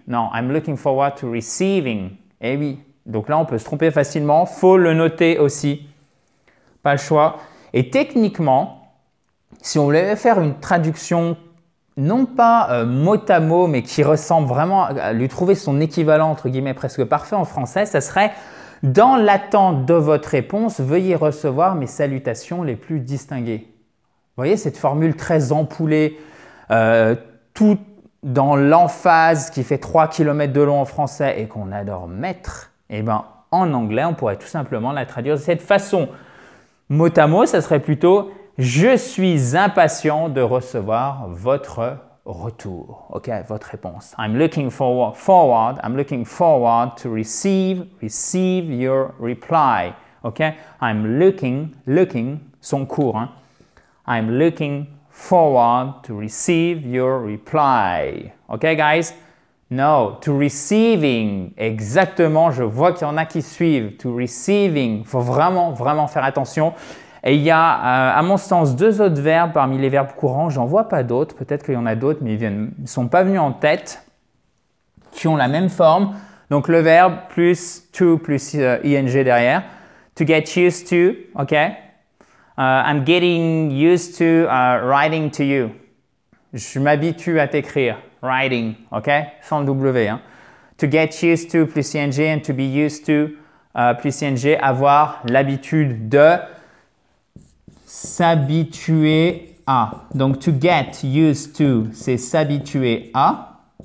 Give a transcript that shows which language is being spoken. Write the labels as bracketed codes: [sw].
[en] Non, I'm looking forward to receiving. [fr] Eh oui. Donc là, on peut se tromper facilement. Il faut le noter aussi. Pas le choix. Et techniquement, si on voulait faire une traduction, non pas mot à mot, mais qui ressemble vraiment à lui trouver son équivalent, entre guillemets, presque parfait en français, ça serait « Dans l'attente de votre réponse, veuillez recevoir mes salutations les plus distinguées ». Vous voyez cette formule très ampoulée, tout dans l'emphase qui fait 3 km de long en français et qu'on adore mettre, eh bien, en anglais, on pourrait tout simplement la traduire de cette façon. Mot à mot, ça serait plutôt « Je suis impatient de recevoir votre retour ». Ok, votre réponse. [en] I'm looking forward to receive your reply. Ok, I'm looking, [fr] son cours, hein. [en] I'm looking forward to receive your reply. Okay, guys? No, to receiving. [fr] Exactement, je vois qu'il y en a qui suivent. [en] To receiving. [fr] Il faut vraiment, vraiment faire attention. Et il y a, à mon sens, 2 autres verbes parmi les verbes courants. J'en vois pas d'autres. Peut-être qu'il y en a d'autres, mais ils ne sont pas venus en tête, qui ont la même forme. Donc, le verbe plus to plus ing derrière. [en] To get used to, ok? I'm getting used to writing to you. [fr] Je m'habitue à t'écrire. Writing, ok? Sans le W. Hein. [en] To get used to plus ing and to be used to plus ing. [fr] Avoir l'habitude de s'habituer à. Donc, to get used to, c'est s'habituer à.